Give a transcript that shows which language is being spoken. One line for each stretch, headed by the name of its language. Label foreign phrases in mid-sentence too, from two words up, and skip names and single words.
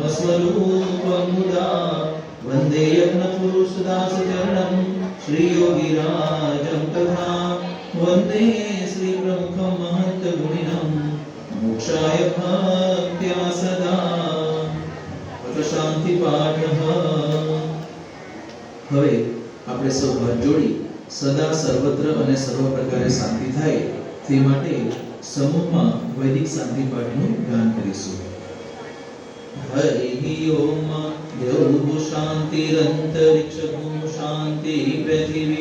Sanskrit: स्वरूपमुदा वन्दे यज्ञपुरुषदासचरणं श्रीयोगिराजं तथा वन्दे श्रीप्रमुखं महन्तगुणिनं मोक्षाय भक्त्या सदा शान्तिपाठः।
Gujarati: હવે આપણે સૌ હાથ જોડી સદા સર્વત્ર અને સર્વ પ્રકારે શાંતિ થાય તે માટે સમૂહમાં વૈદિક શાંતિ પાઠનું ગાન કરીશું।
Sanskrit: हरि ओम देव शान्तिरन्तरिक्ष शान्ति पृथिवी